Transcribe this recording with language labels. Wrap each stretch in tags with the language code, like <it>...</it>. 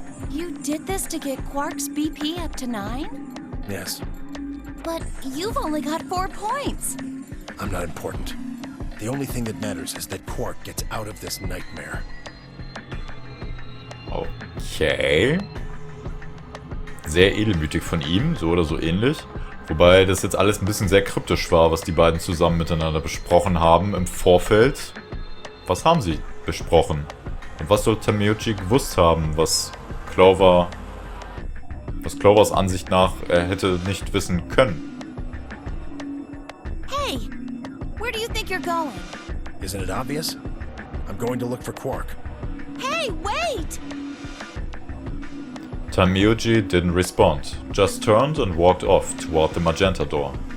<en>You did this to get Quark's BP up to 9? yes, But you've only got 4 points. I'm not important. The only thing that matters is that Quark gets out of this nightmare. Okay.</en> <de>Sehr edelmütig von ihm, so oder so ähnlich. Wobei das jetzt alles ein bisschen sehr kryptisch war, was die beiden zusammen miteinander besprochen haben im Vorfeld. Was haben sie besprochen? Und was soll Tenmyouji gewusst haben, was Clovers Ansicht nach er hätte nicht wissen können?</de> <en>Hey, where do you think you're going? Isn't it obvious? I'm going to look for Quark. Hey, wait! Tenmyouji didn't respond, just turned and walked off toward the magenta door.</en>